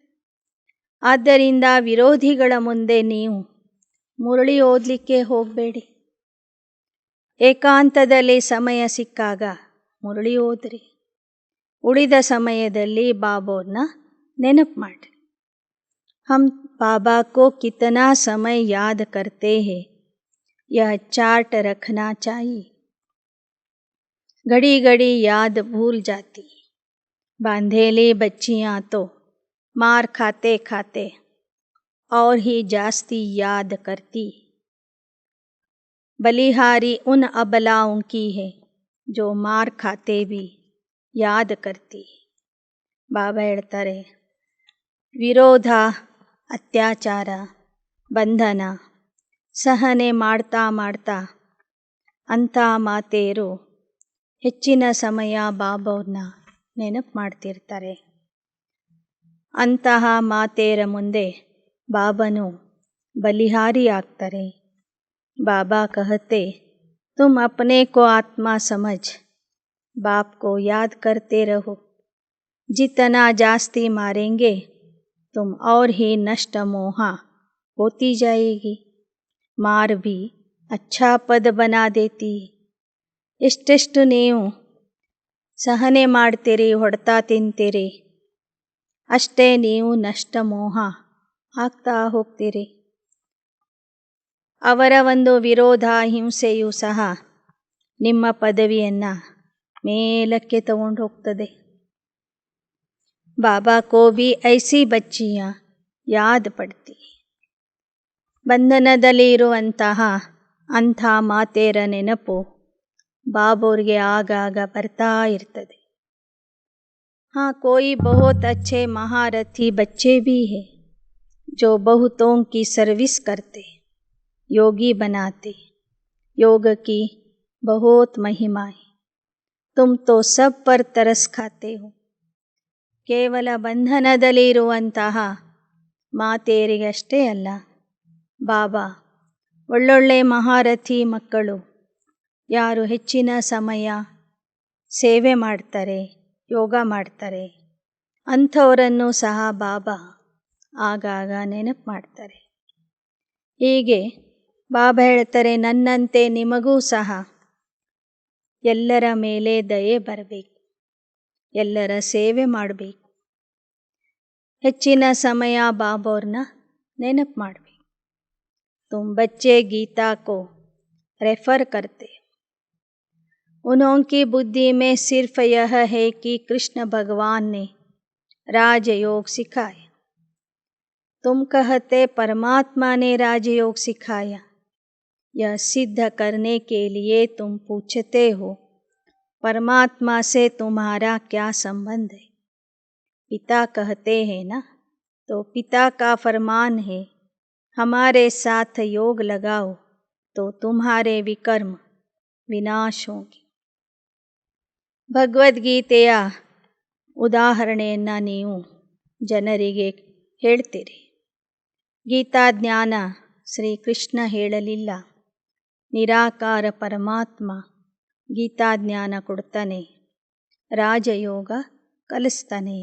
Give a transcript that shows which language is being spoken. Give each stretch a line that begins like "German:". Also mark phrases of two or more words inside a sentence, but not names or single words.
Kannada: ಆದ್ದರಿಂದ ವಿರೋಧಿಗಳ ಮುಂದೆ ನೀವು ಮುರಳಿ ಓದಲಿಕ್ಕೆ ಹೋಗಬೇಡಿ. ಏಕಾಂತದಲ್ಲಿ ಸಮಯ ಸಿಕ್ಕಾಗ ಮುರಳಿ ಓದ್ರಿ, ಉಳಿದ ಸಮಯದಲ್ಲಿ ಬಾಬೋರ್ನ ನೆನಪು ಮಾಡ್ರಿ.
Hindi: हम बाबा को कितना समय याद करते हैं यह चार्ट रखना चाहिए. घड़ी घड़ी याद भूल जाती. बांधेली बच्चियाँ तो मार खाते खाते और ही जास्ती याद करती. बलिहारी उन अबलाओं की है जो मार खाते भी याद करती.
Kannada: ಬಾಬಾ ಹೇಳ್ತಾರೆ, ವಿರೋಧ ಅತ್ಯಾಚಾರ ಬಂಧನ ಸಹನೆ ಮಾಡ್ತಾ ಮಾಡ್ತಾ ಅಂಥ ಮಾತೆಯರು ಹೆಚ್ಚಿನ ಸಮಯ ಬಾಬೋರ್ನ ನೆನಪು ಮಾಡ್ತಿರ್ತಾರೆ. ಅಂತಹ ಮಾತೆಯರ ಮುಂದೆ ಬಾಬನು ಬಲಿಹಾರಿ ಆಗ್ತಾರೆ.
Hindi: ಬಾಬಾ कहते तुम अपने को आत्मा समझ बाप को याद करते रहो. जितना जास्ती मारेंगे तुम और ही नष्ट मोहा होती जाएगी. मार भी अच्छा पद बना देती.
Kannada: ಎಷ್ಟೆಷ್ಟು ನೀವು ಸಹನೆ ಮಾಡ್ತೀರಿ, ಹೊಡೆತ ತಿಂತೀರಿ, ಅಷ್ಟೇ ನೀವು ನಷ್ಟ ಮೋಹ ಆಗ್ತಾ ಹೋಗ್ತೀರಿ. ಅವರ ಒಂದು ವಿರೋಧ ಹಿಂಸೆಯೂ ಸಹ ನಿಮ್ಮ ಪದವಿಯನ್ನು ಮೇಲಕ್ಕೆ ತಗೊಂಡು ಹೋಗ್ತದೆ.
Hindi: बाबा को भी ऐसी बच्चियाँ याद पड़ती.
Kannada: ಬಂಧನದಲ್ಲಿ ಇರುವಂತಹ ಅಂಥ ಮಾತೆಯರ ನೆನಪು ಬಾಬೋರ್ಗೆ ಆಗಾಗ ಬರ್ತಾ ಇರ್ತದೆ.
Hindi: हाँ कोई बहुत अच्छे महारथी बच्चे भी हैं जो बहुतों की सर्विस करते, योगी बनाते. योग की बहुत महिमा है. तुम तो सब पर तरस खाते हो.
Kannada: ಕೇವಲ ಬಂಧನದಲ್ಲಿ ಇರುವಂತಹ ಮಾತೆಯರಿಗಷ್ಟೇ ಅಲ್ಲ, ಬಾಬಾ ಒಳ್ಳೊಳ್ಳೆ ಮಹಾರಥಿ ಮಕ್ಕಳು ಯಾರು ಹೆಚ್ಚಿನ ಸಮಯ ಸೇವೆ ಮಾಡ್ತಾರೆ, ಯೋಗ ಮಾಡ್ತಾರೆ, ಅಂಥವರನ್ನು ಸಹ ಬಾಬಾ ಆಗಾಗ ನೆನಪು ಮಾಡ್ತಾರೆ. ಹೀಗೆ ಬಾಬಾ ಹೇಳ್ತಾರೆ, ನನ್ನಂತೆ ನಿಮಗೂ ಸಹ ಎಲ್ಲರ ಮೇಲೆ ದಯೆ ಬರಬೇಕು, ಎಲ್ಲರ ಸೇವೆ ಮಾಡಬೇಕು, ಹೆಚ್ಚಿನ ಸಮಯ ಬಾಬಾವ್ರನ್ನ ನೆನಪು ಮಾಡಬೇಕು.
Hindi: तुम बच्चे गीता को रेफर करते, उन्होंने बुद्धि में सिर्फ यह है कि कृष्ण भगवान ने राजयोग सिखाया. तुम कहते परमात्मा ने राजयोग सिखाया, यह सिद्ध करने के लिए तुम पूछते हो परमात्मा से तुम्हारा क्या संबंध है. पिता कहते हैं ना, तो पिता का फरमान है, हमारे साथ योग लगाओ तो तुम्हारे विकर्म विनाश होंगे.
Kannada: ಭಗವದ್ಗೀತೆಯ ಉದಾಹರಣೆಯನ್ನು ನೀವು ಜನರಿಗೆ ಹೇಳ್ತೀರಿ. ಗೀತಾಜ್ಞಾನ ಶ್ರೀಕೃಷ್ಣ ಹೇಳಲಿಲ್ಲ, ನಿರಾಕಾರ ಪರಮಾತ್ಮ ಗೀತಾಜ್ಞಾನ ಕೊಡ್ತಾನೆ, ರಾಜಯೋಗ ಕಲಿಸ್ತಾನೆ.